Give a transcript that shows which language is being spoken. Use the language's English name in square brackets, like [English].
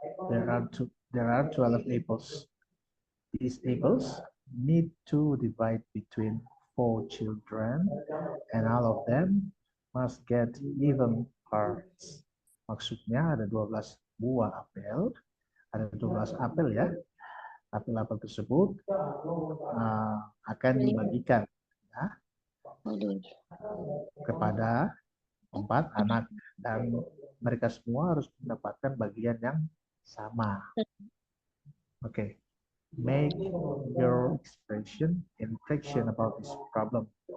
[English] There are 12 apples. These apples need to divide between 4 children, and all of them must get even parts. [Indonesian] Maksudnya ada 12 buah apel, ada 12 apel ya. Apel-apel tersebut akan dibagikan ya, kepada 4 anak, dan mereka semua harus mendapatkan bagian yang sama. Oke. [English] Make your impression about this problem.